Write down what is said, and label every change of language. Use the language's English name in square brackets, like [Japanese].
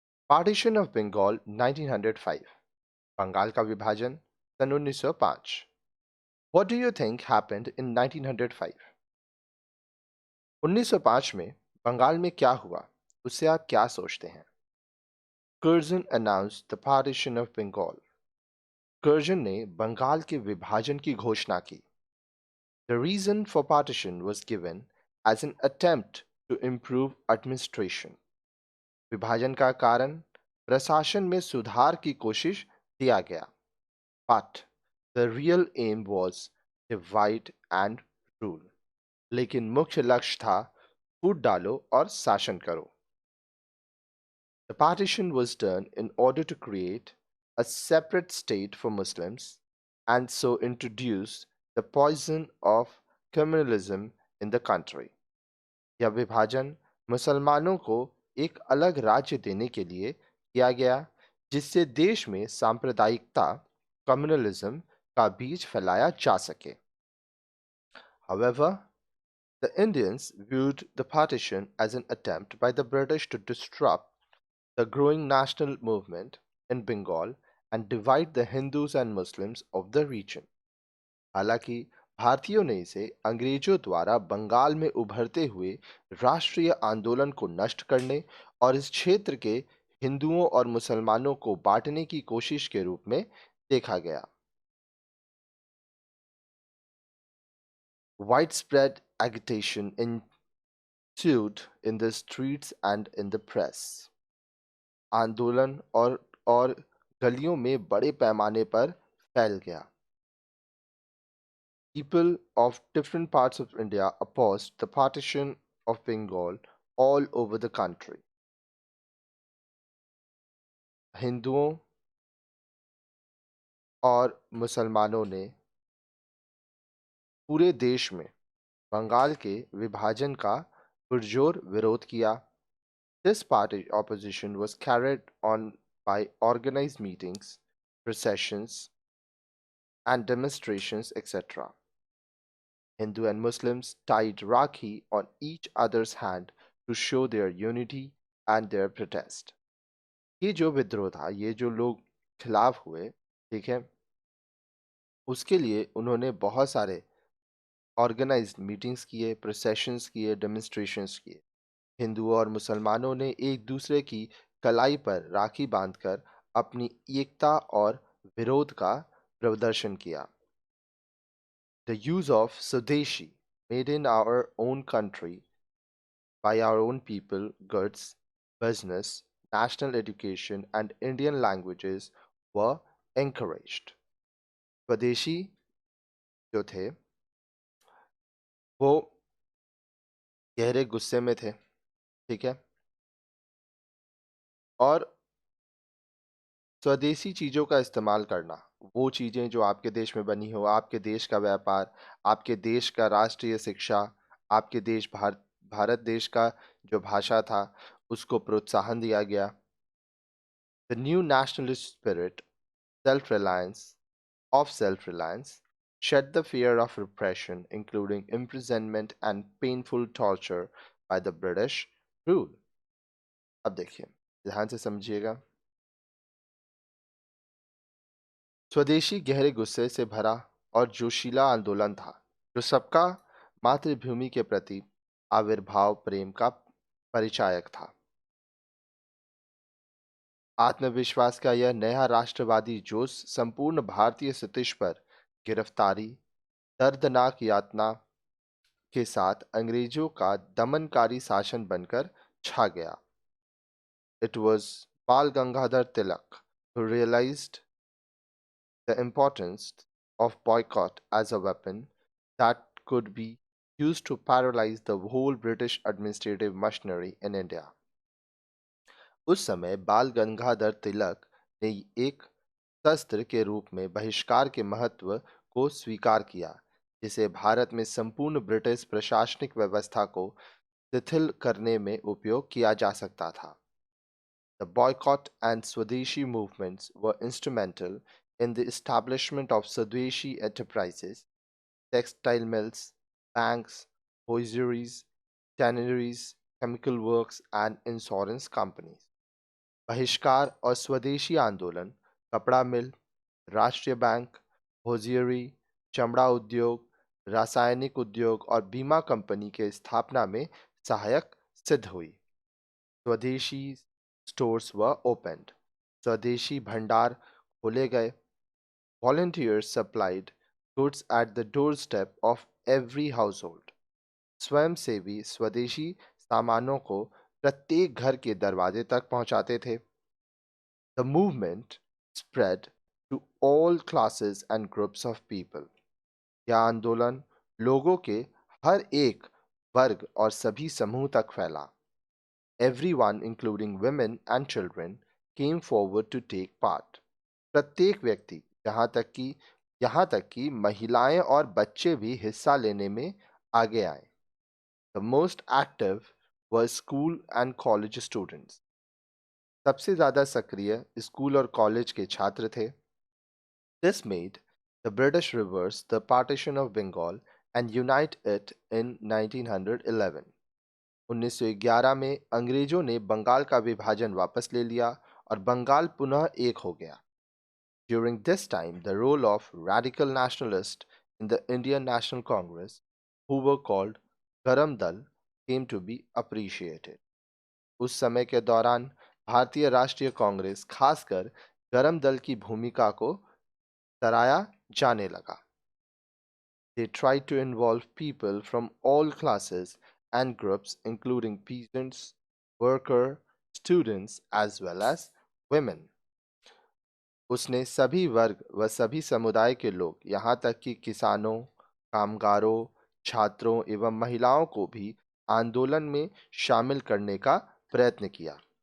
[English] Partition of Bengal 1905 [Hindi] Bengal का विभाजन सन 1905 [English] What do you think happened in 1905? [Hindi] 1905 में बंगाल में क्या हुआ उससे आप क्या सोचते हैं? [English] Curzon announced the partition of Bengal. [Hindi] Curzon ने बंगाल के विभाजन की घोषणा की. [English] The reason for partition was given as an attempt to improve administration. [Hindi] विभाजन का कारण प्रशासन में सुधार की कोशिश दिया गया. [English] But the real aim was divide and rule. [Hindi] लेकिन मुख्य लक्ष्य था फूट डालो और शासन करो. [English] The partition was done in order to create a separate state for Muslims and so introduce the poison of communalism in the country. [Hindi] यह विभाजन मुसलमानों को एक अलग राज्य देने के लिए किया गया जिससे देश में सांप्रदायिकता कम्युनलिज्म का बीज फैलाया जा सके. [English] However, the Indians viewed the partition as an attempt by the British to disrupt the growing national movement in Bengal and divide the Hindus and Muslims of the region. [Hindi] हालांकि भारतीयों ने इसे अंग्रेजों द्वारा बंगाल में उभरते हुए राष्ट्रीय आंदोलन को नष्ट करने और इस क्षेत्र के हिंदुओं और मुसलमानों को बांटने की कोशिश के रूप में देखा गया. [English] Widespread agitation ensued in the streets and in the press. [Hindi] आंदोलन और गलियों में बड़े पैमाने पर फैल गया. [English] People of different parts of India opposed the partition of Bengal all over the country. [Hindi] हिंदुओं और मुसलमानों ने पूरे देश में बंगाल के विभाजन का पुरजोर विरोध किया. [English] This party opposition was carried on by organized meetings, processions, and demonstrations, etc. Hindu and Muslims tied Rakhi on each other's hand to show their unity and their protest. [Hindi] ये जो विद्रोह था, ये जो लोग खिलाफ हुए, ठीक है, उसके लिए उन्होंने बहुत सारे ऑर्गेनाइज्ड मीटिंग्स किए, प्रोसेशंस किए, डेमोन्स्ट्रेशंस किए. हिंदुओं और मुसलमानों ने एक दूसरे की कलाई पर राखी बांधकर अपनी एकता और विरोध का प्रदर्शन किया. [English] The use of Swadeshi, made in our own country by our own people, goods, business, national education, and Indian languages were encouraged. [Hindi] स्वदेशी जो थे वो गहरे गुस्से में थे, ठीक है, और स्वदेशी चीज़ों का इस्तेमाल करना, वो चीज़ें जो आपके देश में बनी हो, आपके देश का व्यापार, आपके देश का राष्ट्रीय शिक्षा, आपके देश भारत देश का जो भाषा था उसको प्रोत्साहन दिया गया. [English] The new nationalist spirit, self-reliance, self-reliance, shed the fear of repression, including imprisonment and painful torture by the British rule. [Hindi] अब देखिए, ध्यान से समझिएगा. स्वदेशी गहरे गुस्से से भरा और जोशीला आंदोलन था जो सबका मातृभूमि के प्रति आविर्भाव प्रेम का परिचायक था. आत्मविश्वास का यह नया राष्ट्रवादी जोश संपूर्ण भारतीय सतीश पर गिरफ्तारी, दर्दनाक यातना के साथ अंग्रेजों का दमनकारी शासन बनकर छा गया. [English] It was Bal Gangadhar Tilak who realized the importance of boycott as a weapon that could be used to paralyze the whole British administrative machinery in India. [Hindi] उस समय बाल गंगाधर तिलक ने एक शस्त्र के रूप में बहिष्कार के महत्व को स्वीकार किया जिसे भारत में संपूर्ण ब्रिटिश प्रशासनिक व्यवस्था को शिथिल करने में उपयोग किया जा सकता था. [English] The boycott and Swadeshi movements were instrumental in the establishment of Swadeshi enterprises, textile mills, banks, hosieries, tanneries, chemical works, and insurance companies. [Hindi] बहिष्कार और स्वदेशी आंदोलन कपड़ा मिल, राष्ट्रीय बैंक, होजियरी, चमड़ा उद्योग, रासायनिक उद्योग और बीमा कंपनी के स्थापना में सहायक सिद्ध हुई। [English] Swadeshi stores were opened. [Hindi] स्वदेशी भंडार खोले गए. [English] Volunteers supplied goods at the doorstep of every household. [Hindi] स्वयंसेवी स्वदेशी सामानों को प्रत्येक घर के दरवाजे तक पहुंचाते थे. [English] The movement spread to all classes and groups of people. [Hindi] यह आंदोलन लोगों के हर एक वर्ग और सभी समूह तक फैला. [English] Everyone, including women and children, came forward to take part. [Hindi] प्रत्येक व्यक्ति यहाँ तक कि महिलाएं और बच्चे भी हिस्सा लेने में आगे आए. [English] The most active were school and college students. [Hindi] सबसे ज्यादा सक्रिय स्कूल और कॉलेज के छात्र थे. [English] This made the British reverse the partition of Bengal and unite it in 1911. [Hindi] 1911 में अंग्रेजों ने बंगाल का विभाजन वापस ले लिया और बंगाल पुनः एक हो गया. [English] During this time, the role of radical nationalists in the Indian National Congress, who were called Garam Dal, came to be appreciated. [Hindi] उस समय के दौरान भारतीय राष्ट्रीय कांग्रेस खासकर गरम दल की भूमिका को सराहा जाने लगा. [English] They tried to involve people from all classes and groups, including peasants, workers, students, as well as women. [Hindi] उसने सभी वर्ग व सभी समुदाय के लोग, यहाँ तक कि किसानों, कामगारों, छात्रों एवं महिलाओं को भी आंदोलन में शामिल करने का प्रयत्न किया.